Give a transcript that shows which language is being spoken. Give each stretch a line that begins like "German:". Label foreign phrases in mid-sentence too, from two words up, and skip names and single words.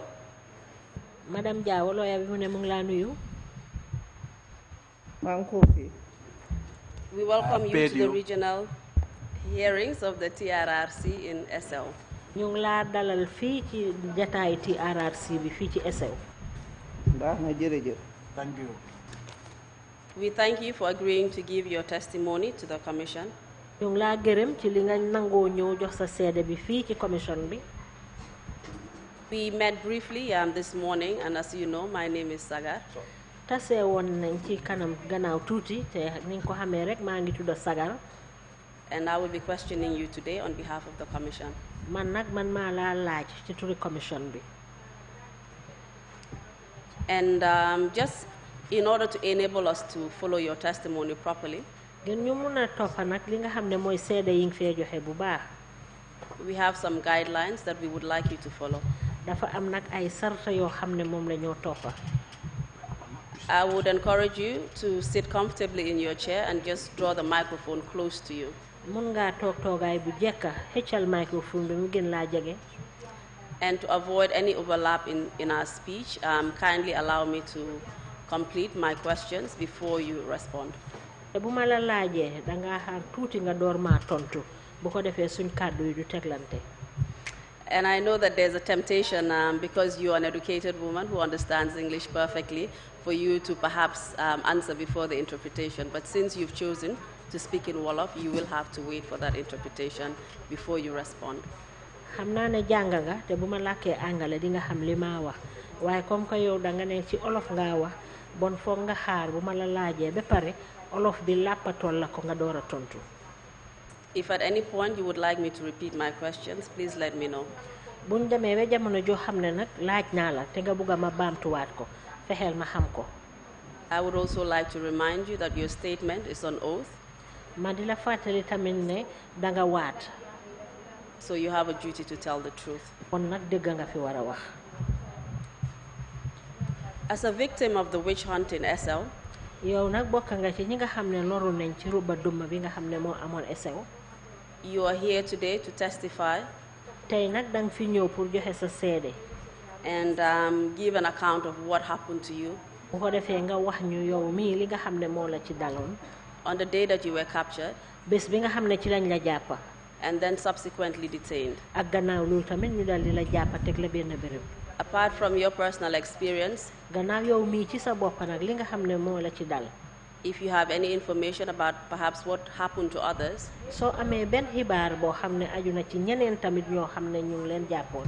Wolof: Madame Jawo lawyer bi mu ne mu ngi laa nuyu. maa ngi ko fi.
English: We welcome you paid to the you. regional hearings of the TRRC in SL.
Wolof: ñu ngi laa dalal fii ci jataay TRRC bi fii ci SL. baax na jërëjëf.
English: Thank you. We thank you for agreeing to give your testimony to the Commission.
Wolof: ñu ngi laa gërëm ci li nga nangoo ñëw jox sa seede bi fii ci commission bi.
English: We met briefly this morning, and as you know, my name is Sagar.
Wolof: tase woon nañ ci kanam gannaaw tuuti te ni nga ko xamee rek maa ngi tudd Sagar.
English: And I will be questioning you today on behalf of the Commission.
Wolof: man maa laa laaj ci turi commission bi.
English: And just in order to enable us to follow your testimony properly,
Wolof: ngeen ñu mun a toppa nag li nga xam ne mooy seede yi nga fee joxe bu baax.
English: we have some guidelines that we would like you to follow.
Wolof: dafa am nag ay sarta yoo xam ne moom la ñoo toppa.
English: I would encourage you to sit comfortably in your chair and just draw the microphone close to you.
Wolof: mun ngaa toog toogaay bu jekka xëccal microphone bi mu gën laa jege.
English: And to avoid any overlap in our speech, kindly allow me to complete my questions before you respond.
Wolof: te bu ma la laajee dangaa xaar tuuti nga door maa tontu bu ko defee suñ kàddu yi du teglante.
English: And I know that there's a temptation, because you're an educated woman who understands English perfectly, for you to perhaps answer before the interpretation. But since you've chosen to speak in Wolof, you will have to wait for that interpretation before you respond.
Wolof: xam naa ne jàng nga te bu ma làkkee angale di nga xam li maa wax waaye
French: comme que
Wolof: yow da nga ne ci olof ngaa wax bon foog nga xaar bu ma la laajee ba pare olof bi làppatool la ko nga door a tontu.
English: If at any point you would like me to repeat my questions, please let me know.
Wolof: buñ demee ba jamono joo xam ne nag laaj naa la te nga bugg a ma baamtuwaat ko fexeel ma xam ko.
English: I would also like to remind you that your statement is on oath.
Wolof: ma di la fàttali tamit ne danga waat.
English: So you have a duty to tell the truth.
Wolof: kon nag dëgg nga fi war a wax.
English: As a victim of the witch hunt in SL,
Wolof: yow nag bokk nga ci ñi nga xam ne loru nañ ci ruba duma bi nga xam ne moo amoon SL.
English: you are here today to testify
Wolof: tey nag danga fi ñëw pour joxe sa seede.
English: and give an account of what happened to you
Wolof: bu ko defee nga wax ñu yow mii li nga xam ne moo la ci daloon.
English: on the day that you were captured
Wolof: bés bi nga xam ne ci lañ la jàppa.
English: and then subsequently detained.
Wolof: ak gannaaw loolu tamit ñu dal di la jàppa teg la benn béréb.
English: Apart from your personal experience,
Wolof: gannaaw yow mii ci sa bopp nag li nga xam ne moo la ci dal.
English: if you have any information about perhaps what happened to others,
Wolof: soo amee benn xibaar boo xam ne aju na ci ñeneen tamit ñoo xam ne ñu ngi leen jàppoon.